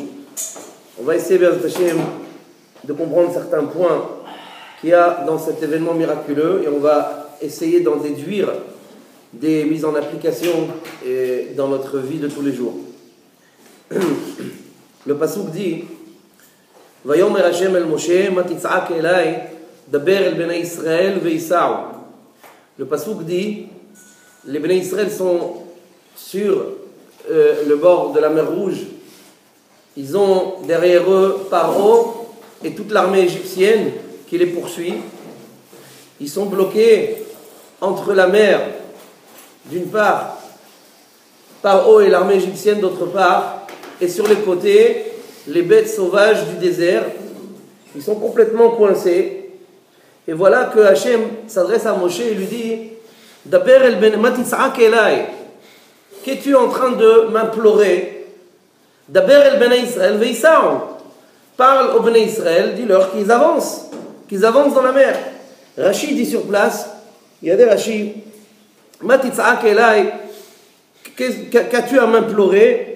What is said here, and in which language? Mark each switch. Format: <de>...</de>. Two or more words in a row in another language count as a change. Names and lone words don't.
<fr>On va essayer, bien Hashem, de comprendre certains points qu'il y a dans cet événement miraculeux et on va essayer d'en déduire des mises en application dans notre vie de tous les jours. Le pasuk dit</fr> <he>ויאמר השם אל משה מה תצעק אלי דבר אל בני ישראל ויסעו.</he> <fr>Le pasuk dit les</fr> <he>בני ישראל</he> <fr>sont sur le bord de la mer Rouge. Ils ont derrière eux Paro et toute l'armée égyptienne qui les poursuit. Ils sont bloqués entre la mer d'une part, Paro et l'armée égyptienne d'autre part, et sur les côtés, les bêtes sauvages du désert. Ils sont complètement coincés. Et voilà que Hachem s'adresse à Moshe et lui dit</fr> <he>דבר אל בן מה תצעק אלי.</he> <fr>Qu'es-tu en train de m'implorer?</fr> <he>דבר אל בן ישראל ויסעו.</he> <fr>Parle aux</fr> <he>בני ישראל,</he> <fr>dis-leur qu'ils avancent dans la mer. Rashi dit sur place, il y a des Rashi,</fr> <he>מה תצעק אלי,</he> <fr>qu'as-tu à m'implorer?</fr>